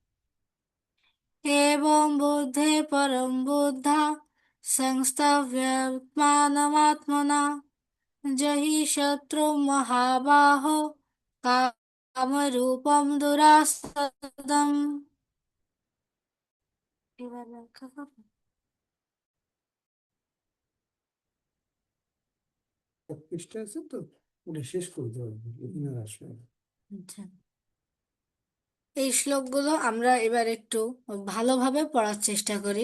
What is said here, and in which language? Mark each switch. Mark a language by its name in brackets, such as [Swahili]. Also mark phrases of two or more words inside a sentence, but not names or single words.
[Sanskrit] एवं बुद्धे परं बुद्धा संस्तभ्यमानमात्मना जहि शत्रु महाबाहो कामरूपं दुरासदम्। [Bangla] এবার ব্যাখ্যা করো। এক পৃষ্ঠা আছে তো, ওটা শেষ করতে হবে, এখানে আর আসবে না। আচ্ছা, এই শ্লোকগুলো আমরা এবার একটু ভালোভাবে পড়ার চেষ্টা করি।